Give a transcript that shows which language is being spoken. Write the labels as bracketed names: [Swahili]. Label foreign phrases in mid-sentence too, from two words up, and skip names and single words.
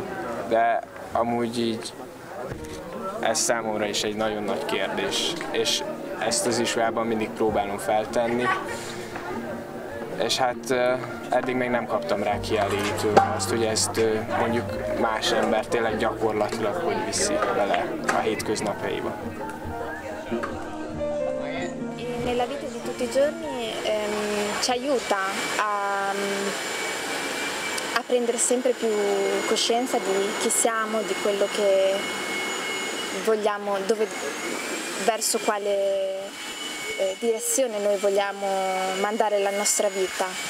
[Hungarian] De amúgy így ez számomra is egy nagyon nagy kérdés, és ezt az iskolában mindig próbálom feltenni. És hát eddig még nem kaptam rá kielégítő azt, hogy ezt mondjuk más ember tényleg gyakorlatilag hogy viszi vele a hétköznapjaiba. [Italian] nella vita di tutti i giorni ci aiuta a prendere sempre più coscienza di chi siamo, di quello che vogliamo, verso quale direzione noi vogliamo mandare la nostra vita.